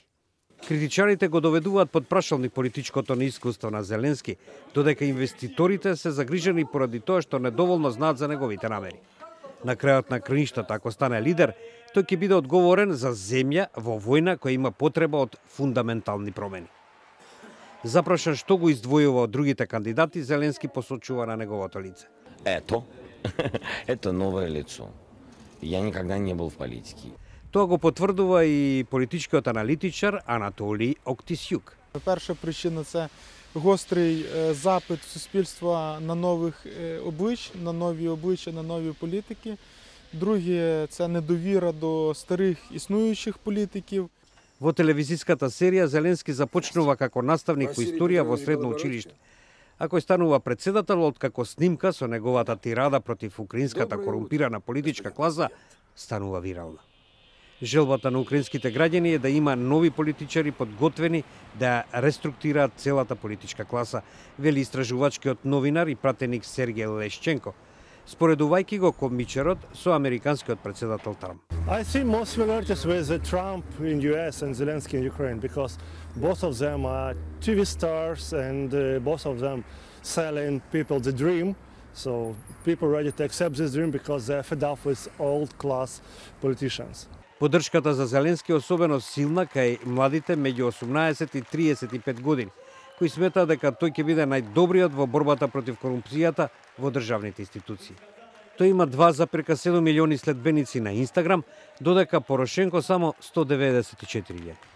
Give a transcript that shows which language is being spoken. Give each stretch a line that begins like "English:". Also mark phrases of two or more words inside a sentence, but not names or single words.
Macedonian: Критичарите го доведуваат под прашалник политичкото неискуство на Зеленски, додека инвеститорите се загрижени поради тоа што недоволно знаат за неговите намери. На крајот на краиштата, ако стане лидер, тој ќе биде одговорен за земја во војна која има потреба од фундаментални промени. Запрашан што го издвојува од другите кандидати, Зеленски посочува на неговото лице.
Russian: Это новое лицо. Я никогда не был в политике.
Macedonian: Тоа го потврдува и политичкиот аналитичар Анатолій Октісюк.
Ukrainian: Перша причина – це гострий запит суспільства на нових облич, на нові обличчя, на нові політики. Друге – це недовіра до старих існуючих політиків.
Macedonian: Во телевизиската серија Зеленски започнува како наставник по историја во средно училиште. А кој станува председател, откако снимка со неговата тирада против украинската корумпирана политичка класа станува вирална. Желбата на украинските граѓани е да има нови политичари подготвени да реструктираат целата политичка класа, вели истражувачкиот новинар и пратеник Сергеј Лешченко, споредувајќи го комичарот со американскиот председател Трамп.
English: I see most similarities with Trump in US and Zelensky in Ukraine because both of them are TV stars and both of them selling people the dream. So people ready to accept this dream because they're fed up with old class politicians.
Macedonian: Поддршката за Зеленски е особено силна кај младите меѓу 18 и 35 години, кои сметаат дека тој ќе биде најдобриот во борбата против корупцијата во државните институции. Тој има 2,7 милиони следбеници на Инстаграм, додека Порошенко само 194.000.